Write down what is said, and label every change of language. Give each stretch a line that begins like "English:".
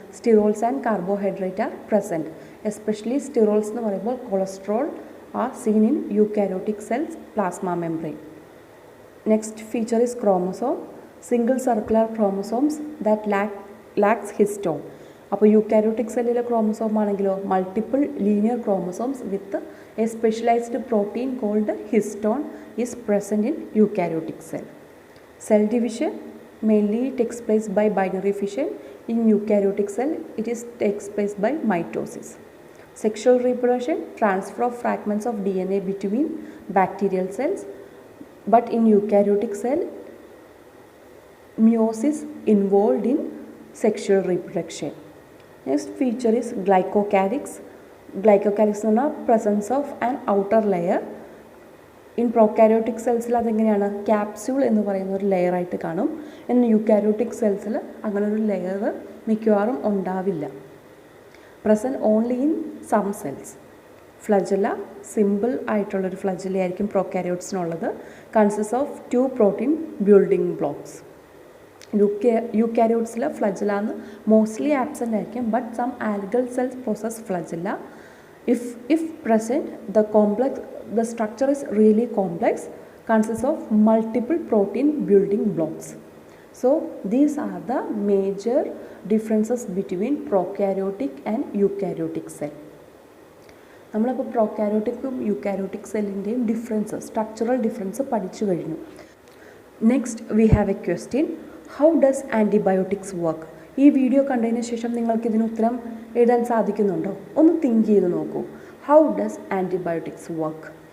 English: Sterols and carbohydrate are present. Especially sterols
Malayalam: എന്ന് പറയുമ്പോൾ
English: Cholesterol are seen in eukaryotic cells plasma membrane. Next feature is chromosome. Single circular chromosomes that lacks histone.
Malayalam: അപ്പോൾ eukaryotic സെല്ലിലെ chromosome ആണെങ്കിലോ
English: Multiple linear chromosomes with a specialised protein called histone is present in eukaryotic cell. Cell division mainly takes place by binary fission. In eukaryotic cell, it takes place by mitosis. Sexual reproduction, transfer of fragments of DNA between bacterial cells. But in eukaryotic cell, meiosis involved in sexual reproduction. Next feature is glycocalyx. Glycocalyx is the presence of an outer layer.
Malayalam: In prokaryotic സെൽസിൽ അതെങ്ങനെയാണ് capsule എന്ന് പറയുന്ന ഒരു ലെയറായിട്ട് കാണും. In eukaryotic സെൽസിൽ അങ്ങനെ ഒരു layer മിക്കവാറും ഉണ്ടാവില്ല.
English: Present only in some cells.
Malayalam: ഫ്ലജല simple ആയിട്ടുള്ളൊരു ഫ്ലജല ആയിരിക്കും പ്രോകാരിയോട്സിനുള്ളത്.
English: Consist of 2 protein building blocks.
Malayalam: യൂക്കാരിയോട്സിൽ ഫ്ലജല mostly absent ആയിരിക്കും.
English: But some algal cells possess flagella. If present, the structure is really complex, consists of multiple protein building blocks. So these are the major differences between prokaryotic and eukaryotic cell.
Malayalam: നമ്മളപ്പോൾ പ്രോകാരിയോട്ടിക്കും eukaryotic സെല്ലിൻ്റെയും difference, structural difference പഠിച്ചു കഴിഞ്ഞു.
English: Next we have a question. How does antibiotics work?
Malayalam: ഈ video കണ്ടതിന് ശേഷം നിങ്ങൾക്ക് ഇതിന് ഉത്തരം എഴുതാൻ സാധിക്കുന്നുണ്ടോ? ഒന്ന് തിങ്ക് ചെയ്ത് നോക്കൂ.
English: How does antibiotics work?